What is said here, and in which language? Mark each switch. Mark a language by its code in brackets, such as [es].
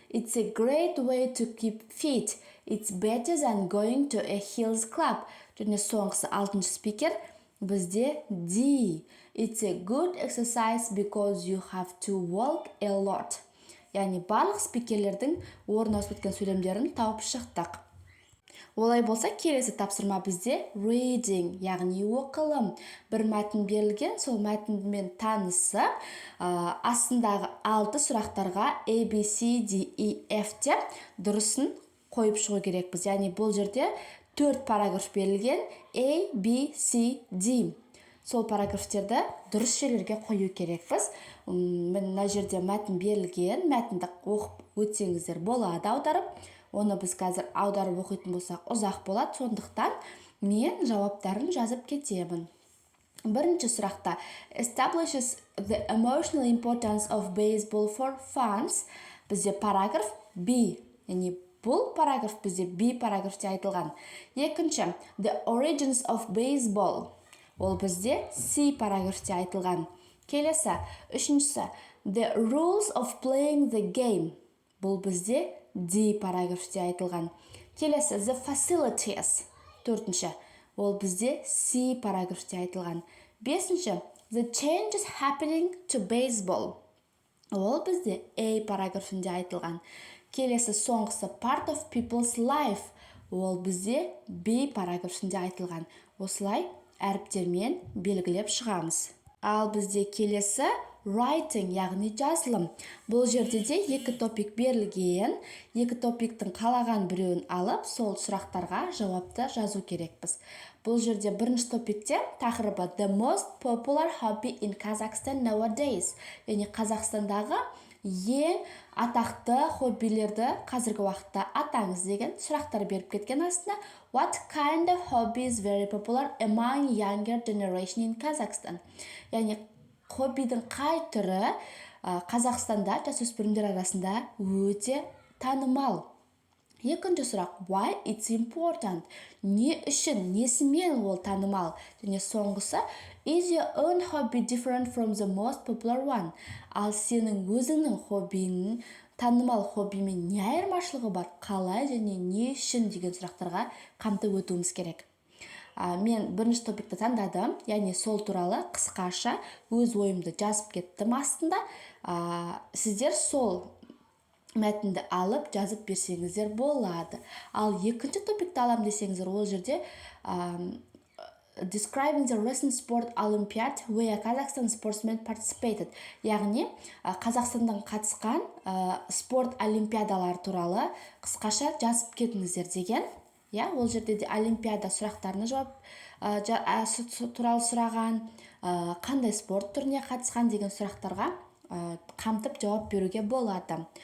[en] It's a great way to keep fit. It's better than going to a hills club. [kk] Және соңғысы алтыншы спикер бізде D. [en] It's a good exercise because you have to walk a lot. [kk] Яғни барлық спикерлердің орын ауысып кеткен сөйлемдерін тауып шықтық. Олай болса, келесі тапсырма бізде reading, яғни оқылым. Бір мәтін берілген, сол мәтінмен танысып, астындағы 6 сұрақтарға A, B, C, D, E, F деп дұрысын қойып шығу керекпіз. Яғни бұл жерде 4 параграф берілген A, B, C, D. Сол параграфтерді дұрыс жерлерге қою керекпіз. Мына жерде мәтін берілген, мәтінді оқып өтсеңіздер болады аударып. Оны біз қазір аударып оқитын болсақ ұзақ болады, сондықтан мен жауаптарын жазып кетемін. Бірінші сұрақта [en] establishes the emotional importance of baseball for fans. [kk] Бізде параграф B, яғни бұл параграф бізде B параграфте айтылған. Екінші [en] the origins of baseball. [kk] Ол бізде C параграфте айтылған. Келесі, үшіншісі [en] the rules of playing the game. [kk] Бұл бізде D параграфте айтылған. Келесі [en] the facilities. [kk] Төртінші, ол бізде C параграфте айтылған. Бесінші [en] the changes happening to baseball. [kk] Ол бізде A параграфында айтылған. Келесі соңғысы [en] part of people's life. [kk] Ол бізде B параграфында айтылған. Осылай әріптермен белгілеп шығамыз. Ал бізде келесі writing, яғни жазылым. Бұл жерде де 2 топик берілген. 2 топиктің қалаған біреуін алып, сол сұрақтарға жауапты жазу керекпіз. Бұл жерде бірінші топикте тақырыбы [en] the most popular hobby in Kazakhstan nowadays. [kk] Яғни Қазақстандағы ең атақты хоббилерді қазіргі уақытта атаңыз деген сұрақтар беріп кеткен астына. [en] What kind of hobby is very popular among younger generation in Kazakhstan? [kk] Яғни хоббидің қай түрі Қазақстанда жасөспірімдер арасында өте танымал. Екінші сұрақ [en] why it's important? [kk] Не үшін, несімен ол танымал? Және соңғысы [en] is your own hobby different from the most popular one? [kk] Ал сенің өзіңнің хоббиің танымал хоббимен не айырмашылығы бар? Қалай және не үшін деген сұрақтарға қамтып өтуіміз керек. Мен бірінші топикті таңдадым, яғни сол туралы қысқаша өз ойымды жазып кеттім астында. Сіздер сол мәтінді алып жазып берсеңіздер болады. Ал екінші топикті алам десеңіздер, ол жерде [en] describing the recent sport olympiad where Kazakhstan sportsmen participated. [kk] Яғни Қазақстандан қатысқан спорт олимпиадалар туралы қысқаша жазып кетіңіздер деген. Ол жерде де олимпиада сұрақтарына туралы сұраған, қандай спорт түріне қатысқан деген сұрақтарға қамтып жауап беруге болады.